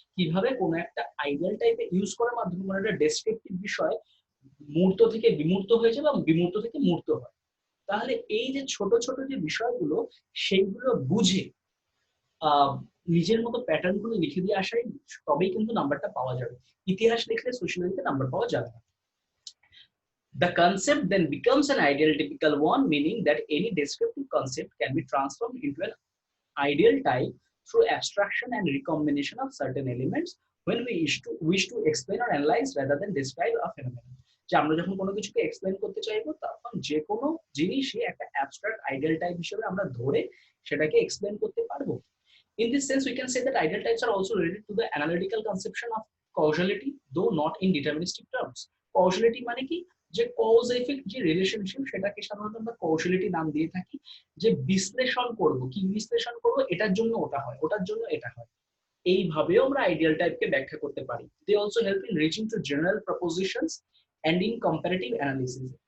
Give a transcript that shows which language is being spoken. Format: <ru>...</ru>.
<bn>কিভাবে কোনো একটা আইডিয়াল টাইপে ইউজ করার মাধ্যমে কোনো একটা ডেসক্রিপটিভ বিষয় মূর্ত থেকে বিমূর্ত হয়ে যায় বা বিমূর্ত থেকে মূর্ত হয়। তাহলে এই যে ছোট ছোট যে বিষয়গুলো, সেইগুলো বুঝে নিজের মতো প্যাটার্ন গুলো লিখে দিয়ে আসাই তবেই কিন্তু নাম্বারটা পাওয়া যাবে। ইতিহাস লিখলে সোশিয়োলজিতে নাম্বার পাওয়া যাবে না।</bn> <en>The concept then becomes an ideal typical one, meaning that any descriptive concept can be transformed into an ideal type through abstraction and recombination of certain elements when we wish to explain or analyze rather than describe a phenomenon.</en> <bn>যে আমরা যখন কোনো কিছুকে explain করতে চাইবো, তখন যে কোনো জিনিসই একটা অ্যাবস্ট্রাক্ট আইডিয়াল টাইপ হিসেবে আমরা ধরে সেটাকে এক্সপ্লেন করতে পারবো।</bn> <en>In this sense, we can say that ideal types are also related to the analytical conception of causality, though not in deterministic terms.</en> <bn>Causality মানে কি, যে কজ এফেক্ট যে রিলেশনশিপ, সেটাকে সাধারণত আমরা কৌশলিটি নাম দিয়ে থাকি। যে বিশ্লেষণ করব, কি বিশ্লেষণ করব, এটার জন্য ওটা হয়, ওটার জন্য এটা হয়, এইভাবেও আমরা আইডিয়াল টাইপকে ব্যাখ্যা করতে পারি।</bn> <en>They also help in reaching to general propositions and in comparative analysis.</en>